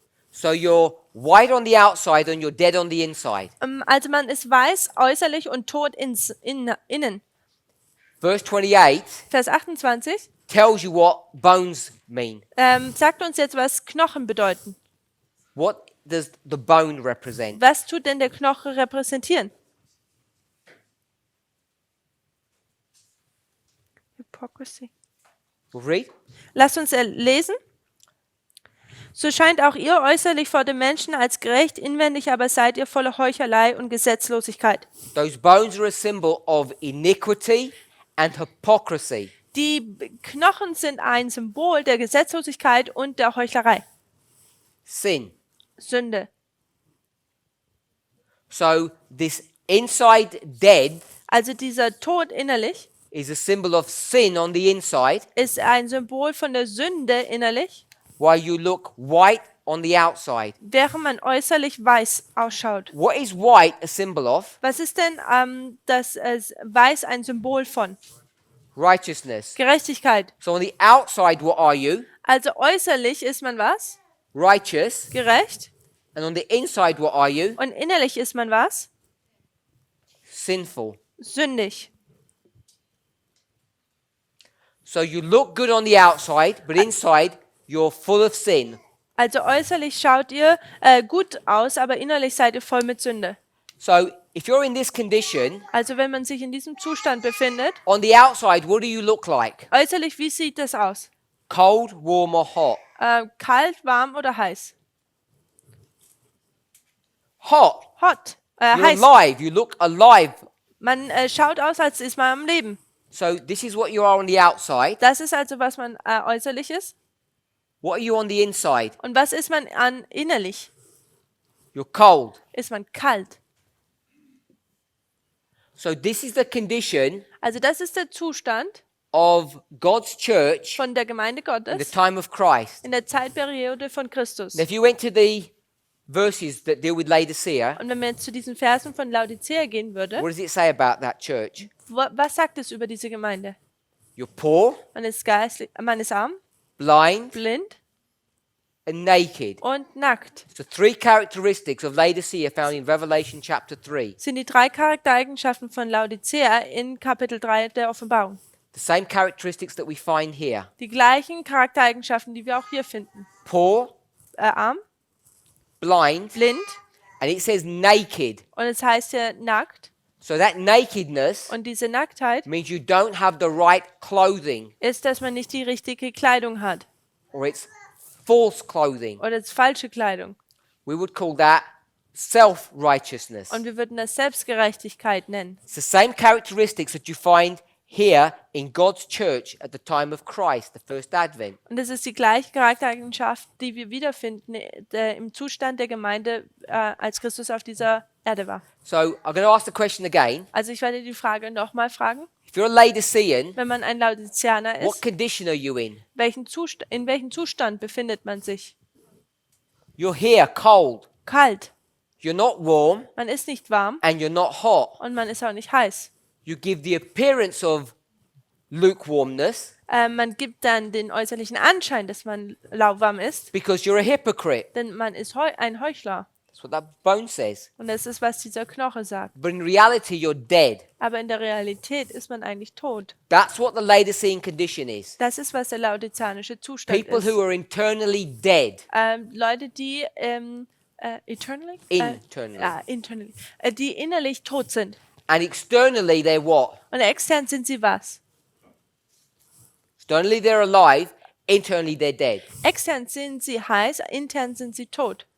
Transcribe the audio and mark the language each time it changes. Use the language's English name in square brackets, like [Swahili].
[English] So you're white on the outside and you're dead on the inside. [German] Also man ist weiß äußerlich und tot innen. [English] Verse 28 [German] Vers 28 [English] tells you what bones mean. [German] sagt uns jetzt, was Knochen bedeuten. [English] What does the bone represent? [German] Was tut denn der Knoche repräsentieren? [English] Hypocrisy. We'll read. [German] Lasst uns lesen. So scheint auch ihr äußerlich vor den Menschen als gerecht, inwendig aber seid ihr voller Heuchelei und Gesetzlosigkeit. [English] Those bones are a symbol of iniquity and hypocrisy. [German] Die Knochen sind ein Symbol der Gesetzlosigkeit und der Heuchlerei. [English] Sin. [German] Sünde. [English] So this inside dead [German] Also dieser Tod innerlich [English] is a symbol of sin on the inside, [German] ist ein Symbol von der Sünde innerlich, [English] while you look white on the outside. [German] während man äußerlich weiß ausschaut. [English] What is white a symbol of? [German] Was ist denn das Weiß ein Symbol von? [English] Righteousness. [German] Gerechtigkeit. [English] So on the outside, what are you? [German] Also äußerlich ist man was? [English] Righteous. [German] Gerecht. [English] And on the inside, what are you? [German] Und innerlich ist man was? [English] Sinful. [German] Sündig. [English] So you look good on the outside, but inside you're full of sin. [German] Also äußerlich schaut ihr gut aus, aber innerlich seid ihr voll mit Sünde. [English] So if you're in this condition, [German] Also wenn man sich in diesem Zustand befindet, [English] on the outside, what do you look like? [German] äußerlich, wie sieht das aus? [English] Cold, warm, or hot? [German] Kalt, warm oder heiß? [English] Hot. Hot. You're [German] Heiß. [English] alive. You look alive. [German] Man schaut aus, als ist man am Leben. [English] So this is what you are on the outside. [German] Das ist also, was man äußerlich ist. [English] What are you on the inside? [German] Und was ist man innerlich? [English] You're cold. [German] Ist man kalt. [English] So this is the condition [German] Also das ist der Zustand [English] of God's church [German] von der Gemeinde [English] in the [German] Gottes [English] time of Christ. [German] in der Zeitperiode von Christus. [English] Now, if you went to the verses that deal with Laodicea, [German] Und wenn man jetzt zu diesen Versen von Laodicea gehen würde, [English] what does it say about that church? [German] was sagt es über diese Gemeinde? [English] You're poor, [German] Man ist geistlich, man ist arm, [English] blind, [German] blind [English] and naked. [German] und nackt. [English] So three characteristics of Laodicea found in Revelation chapter 3. [German] Sind die drei Charaktereigenschaften von Laodicea in Kapitel 3 der Offenbarung. [English] The same characteristics that we find here. [German] Die gleichen Charaktereigenschaften, die wir auch hier finden. [English] Poor, [German] Arm, [English] blind, [German] blind [English] and it says naked. [German] und es heißt ja nackt. [English] So that nakedness [German] Und diese Nacktheit [English] means you don't have the right clothing, [German] ist, dass man nicht die richtige Kleidung hat [English] or it's false clothing. [German] oder es ist falsche Kleidung. [English] We would call that self-righteousness. [German] Und wir würden das Selbstgerechtigkeit nennen. [English] It's the same characteristics that you find here in God's church at the time of Christ, the first advent. [German] Und das ist die gleiche Charaktereigenschaft, die wir wiederfinden im Zustand der Gemeinde, als Christus auf dieser Erde war. [English] So I'm going to ask the question again. [German] Also ich werde die Frage nochmal fragen. [English] If you're a Laodicean, [German] Wenn man ein Laodiceaner [English] what [German] ist, [English] condition are you in? [German] in welchem Zustand befindet man sich? [English] You're here, cold. [German] Kalt. [English] You're not warm, [German] Man ist nicht warm [English] and you're not hot. [German] und man ist auch nicht heiß. [English] You give the appearance of lukewarmness [German] Man gibt dann den äußerlichen Anschein, dass man lauwarm ist, [English] because you're a hypocrite. [German] denn man ist ein Heuchler. [English] That's what that bone says. [German] Und das ist, was dieser Knoche sagt. [English] But in reality, you're dead. [German] Aber in der Realität ist man eigentlich tot. [English] That's what the Laodicean condition is. [German] Das ist, was der laodizianische Zustand [English] People [German] ist. [English] who are internally dead. [German] Leute, die eternally? [English] Internally. [German] Die innerlich tot sind. [English] And externally, they're what? [German] Und extern sind sie was? [English] Externally, they're alive. Internally, they're dead. [German] Extern sind sie heiß, intern sind sie tot.